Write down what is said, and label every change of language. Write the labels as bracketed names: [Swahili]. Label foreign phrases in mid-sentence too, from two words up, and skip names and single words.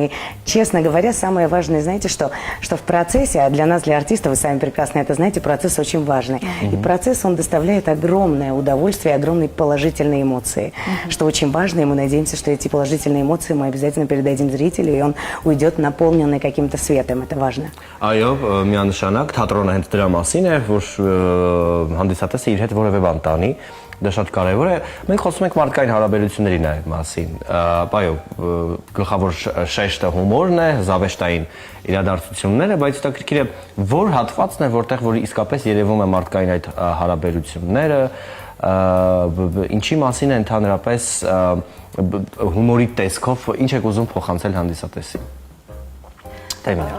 [Russian] И, честно говоря, самое важное, знаете, что в процессе, а для нас, для артистов, вы сами прекрасно это знаете, процесс очень важный. И процесс, он доставляет огромное удовольствие, огромные положительные эмоции. Что очень важно, и мы надеемся, что эти положительные эмоции мы обязательно передадим зрителю, и он уйдет наполненный каким-то светом. Это важно. [Armenian] Այո, միանշանակ թատրոնը հենց դրա մասին է, որ հանդիսատեսը իր հետ որևէ բան տանի, դա շատ կարևոր է։ Մենք խոսում ենք մարդկային հարաբերությունների նաև մասին։ Այո, գլխավոր շեշտը հումորն է, զավեշտային իրադարձությունները, բայց դա քրքիր է որ հատվածն է, որտեղ որ իսկապես երևում է մարդկային այդ հարաբերությունները, ինչի մասին է ընդհանրապես հումորի տեսքով, ինչ եք ուզում փոխանցել հանդիսատեսին։ Տեմինա։